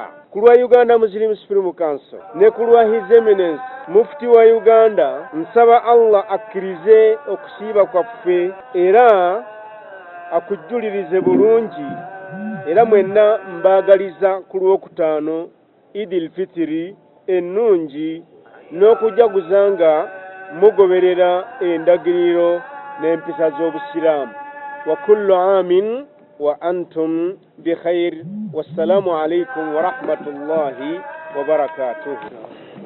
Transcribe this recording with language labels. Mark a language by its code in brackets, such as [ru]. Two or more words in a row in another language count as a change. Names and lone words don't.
[lg] Ku lwa Uganda Muslim Supreme Council ne ku lwa [en] His Eminence [lg] Mufti wa Uganda nsaba Allah akkirize okusiiba kwaffe era akujjulirize bulungi, era mwenna mbaagaliza ku Lwokutaano Idil Fitiri ennungi n'okujaguza nga mugoberera endagiriro n'empisa z'Obusiraamu. [ar] وكل عام وأنتم بخير. والسلام عليكم ورحمة الله وبركاته.